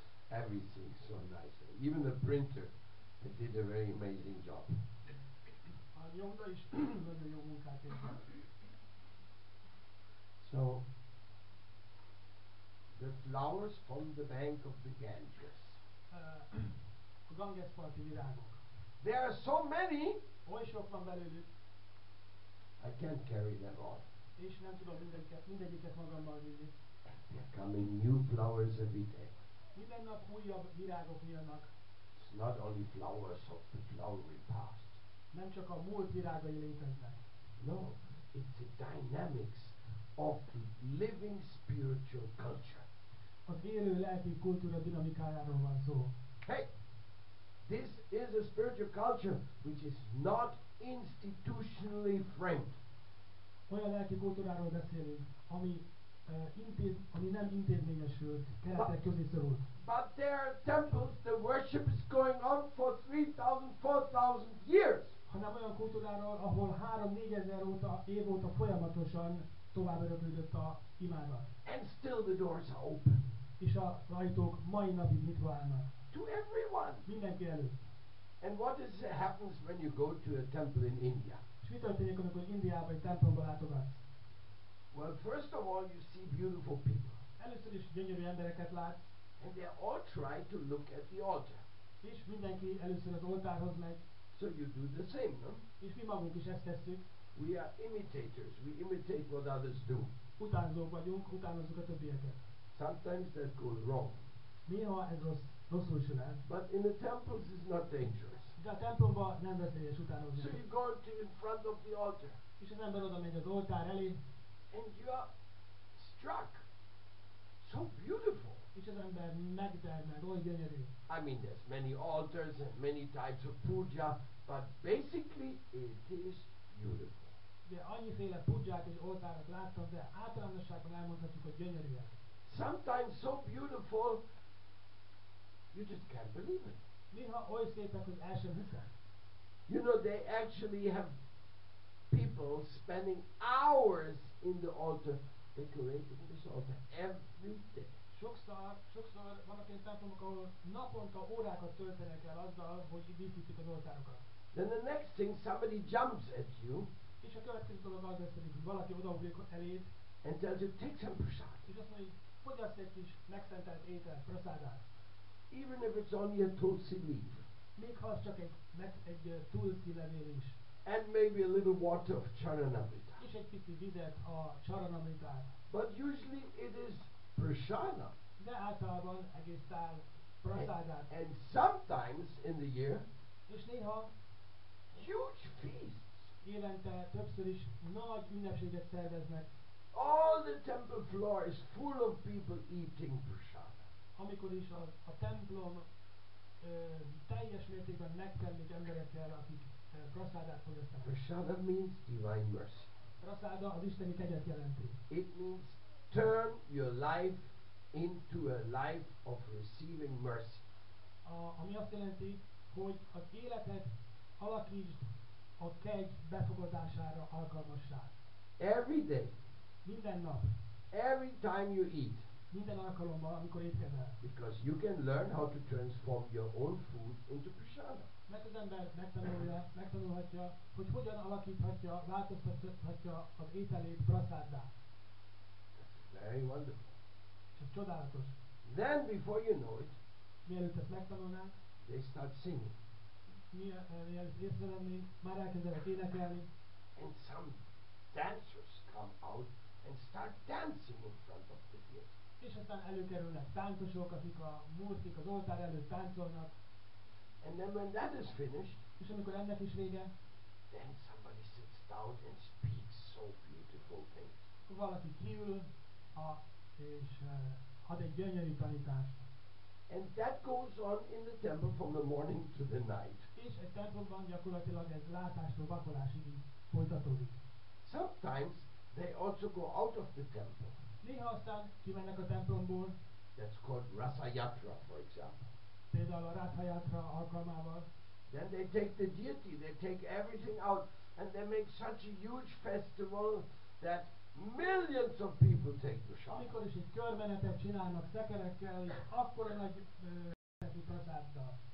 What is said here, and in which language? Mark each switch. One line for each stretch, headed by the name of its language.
English: Everything so nice. Even the printer did a very amazing job.
Hungarian: A nyomda is nagyon jó munkát végzett.
English: So, the flowers from the bank of the Ganges.
Hungarian: A Gangesparti virágok.
English: There are so many.
Hungarian: Oly sok van belőlük.
English: I can't carry them all.
Hungarian: És nem tudom mindegyiket magammal vinni.
English: There are coming new flowers every day.
Hungarian: Minden nap újabb virágok nyílnak.
English: It's not only flowers of the flowery past.
Hungarian: Nem csak a múlt virágai léteznek.
English: No, it's the dynamics of the living spiritual culture.
Hungarian: Az élő lelki kultúra dinamikájáról van szó.
English: Hey, this is a spiritual culture which is not institutionally framed.
Hungarian: Olyan lelki kultúráról beszélünk, ami nem intézményesült, keretek közé szorult.
English: But there are temples, the worship is going on for 3,000, 4,000 years.
Hungarian: Hanem olyan kultúráról, ahol 3-4 ezer év óta folyamatosan tovább öröklődött a imádat.
English: And still the doors are open.
Hungarian: És a ajtók mai napig nyitva állnak.
English: To everyone.
Hungarian: Mindenki előtt.
English: And what happens when you go to a temple in India?
Hungarian: És mi történik, amikor Indiában egy templomba látogatsz?
English: Well, first of all, you see beautiful people.
Hungarian: Először is gyönyörű embereket látsz.
English: And they all try to look at the altar.
Hungarian: És mindenki először az oltárhoz megy.
English: So you do the same, no?
Hungarian: És mi magunk is ezt tesszük.
English: We are imitators. We imitate what others do.
Hungarian: Utánzók vagyunk, utánozzuk a többieket.
English: Sometimes that goes wrong.
Hungarian: Néha ez rosszul sül el.
English: But in the temples it's not dangerous.
Hungarian: De a templomban nem veszélyes utánozni.
English: So you go to in front of the altar.
Hungarian: És az ember oda megy az oltár elé.
English: And you are struck. So beautiful.
Hungarian: És az ember megdermed, oly gyönyörű.
English: I mean, there's many altars and many types of puja, but basically it is beautiful.
Hungarian: De annyiféle pudzsát és oltárat láttam, de általánosságban elmondhatjuk, hogy gyönyörűek.
English: Sometimes so beautiful, you just can't believe it.
Hungarian: Néha oly szépek, hogy el sem hiszem.
English: You know, they actually have people spending hours in the altar, decorating this altar every day.
Hungarian: Sokszor vannak ilyen templomok, ahol naponta órákat töltenek el azzal, hogy díszítik az oltárokat.
English: Then the next thing, somebody jumps at you.
Hungarian: És a következő dolog az lesz, hogy valaki odaugrik eléd,
English: and tells you, take some prasad.
Hungarian: és azt mondja, hogy fogyasz egy kis megszentelt ételt, prasádát.
English: Even if it's only a tulsi leaf.
Hungarian: Még ha az csak egy tulsi levél is.
English: And maybe a little water of charanamrita.
Hungarian: És egy pici vizet, a charanamritát.
English: But usually it is prasada.
Hungarian: De általában egész tál prasádát.
English: And sometimes in the year,
Hungarian: és néha
English: huge feasts.
Hungarian: Évente többször is nagy ünnepséget szerveznek.
English: All the temple floor is full of people eating prasada.
Hungarian: Amikor is a templom teljes mértékben megterlik emberekkel, akik prasádát fogyasztanak.
English: Prasada means divine mercy.
Hungarian: Prasáda az isteni kegyet jelenti.
English: It means turn your life into a life of receiving mercy.
Hungarian: Ami azt jelenti, hogy az életet alakítsd a kegy befogadására alkalmassá.
English: Every day.
Hungarian: Minden nap.
English: Every time you eat.
Hungarian: Minden alkalommal, amikor étkezel.
English: Because you can learn how to transform your own food into prasada.
Hungarian: Mert az ember megtanulhatja, hogy hogyan alakíthatja, változtathatja az ételét prasáddá.
English: That's very wonderful.
Hungarian: És ez csodálatos.
English: Then before you know it,
Hungarian: mielőtt ezt megtanulnánk,
English: they start singing.
Hungarian: Mielőtt észrevennénk, már elkezdenek énekelni.
English: And some dancers come out and start dancing in front of the deity.
Hungarian: És aztán előkerülnek táncosok, akik a murtik az oltár előtt táncolnak.
English: And then when that is finished,
Hungarian: és amikor ennek is vége,
English: then somebody sits down and speaks so beautiful things.
Hungarian: Valaki kiül és ad egy gyönyörű tanítást.
English: And that goes on in the temple from the morning to the night.
Hungarian: És egy templomban gyakorlatilag ez látástól vakolásig folytatódik.
English: Sometimes they also go out of the temple.
Hungarian: Néha aztán kimennek a templomból.
English: That's called Rasa Yatra, for example.
Hungarian: Például a Ratha Yatra alkalmával.
English: Then they take the deity, they take everything out, and they make such a huge festival that millions of people take the shot.
Hungarian: Amikor is egy körmenetet csinálnak szekerekkel, és akkora nagy prasáddal.